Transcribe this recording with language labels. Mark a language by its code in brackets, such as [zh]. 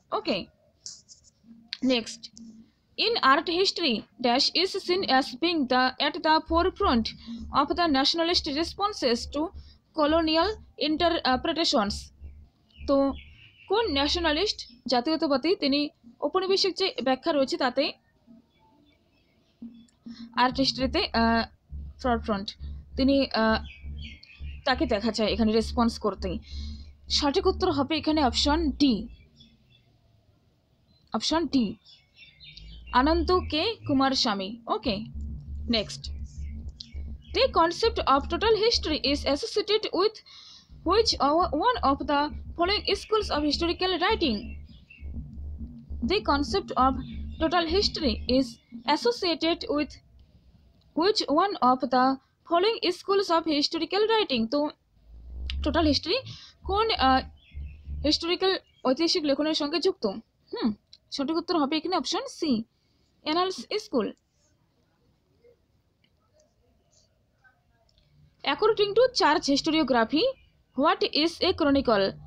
[en] Okay, next, in art history dash is seen as being at the forefront of the nationalist responses to colonial interpretations. [bn] তো কোন nationalist জাতীয়তাবাদী তিনি ঔপনিবেশিক যে ব্যাখ্যা রয়েছে তাতে আর্ট হিস্ট্রিতে ফরফ্রন্ট তিনি তাকে দেখা যায় এখানে রেসপন্স করতে। সঠিক উত্তর হবে এখানে অপশন ডি, অপশন ডি, আনন্দ কে কুমার স্বামী। [en] Okay, next, the concept of total history is associated with which one of the following schools of historical writing? The concept of total history is associated with which one of the following schools of historical writing? [bn] তো total history কোন historical ঐতিহাসিক লেখনের সঙ্গে যুক্ত? সঠিক উত্তর হবে এখানে option C, annals school. [en] According to church historiography, what is a chronicle?